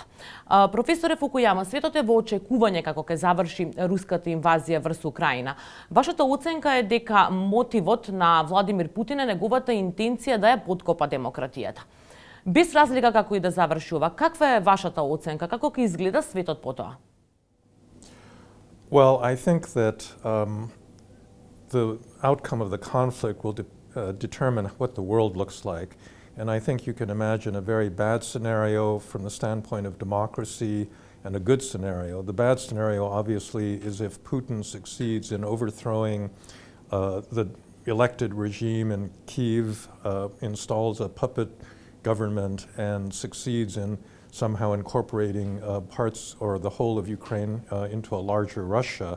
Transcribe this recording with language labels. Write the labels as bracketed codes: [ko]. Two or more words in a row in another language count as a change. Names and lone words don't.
[mk] Професоре Фукујама, светот е во очекување како ќе заврши руската инвазија врз Украина. Вашата оценка е дека мотивот на Владимир Путин е неговата интенција да ја подкопа демократијата. Без разлика како и да заврши ова, каква е вашата оценка? Како ќе изгледа светот по тоа? [en] Well, I think that the outcome of the conflict will determine what the world looks like. And I think you can imagine a very bad scenario from the standpoint of democracy and a good scenario. The bad scenario, obviously, is if Putin succeeds in overthrowing the elected regime in Kyiv, installs a puppet government, and succeeds in somehow incorporating parts or the whole of Ukraine into a larger Russia.